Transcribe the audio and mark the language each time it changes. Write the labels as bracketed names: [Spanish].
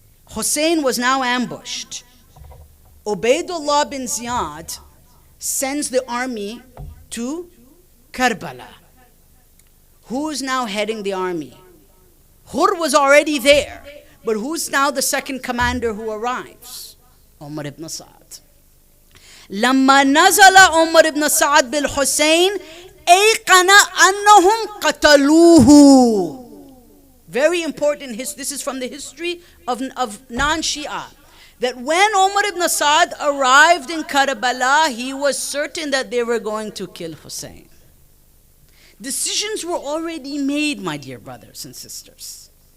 [English] Hussein was now ambushed. Ubaydullah bin Ziyad sends the army to Karbala. Who is now heading the army? Hur was already there. But who's now the second commander who arrives? Umar ibn Sa'd. [Arabic] لما نزل عمر ibn Sa'd بالحسين أيقن أنهم قتلوه. [English] Very important. This is from the history of non-Shia. That when Umar ibn Sa'd arrived in Karbala, he was certain that they were going to kill Hussein. Decisions were already made, my dear brothers and sisters.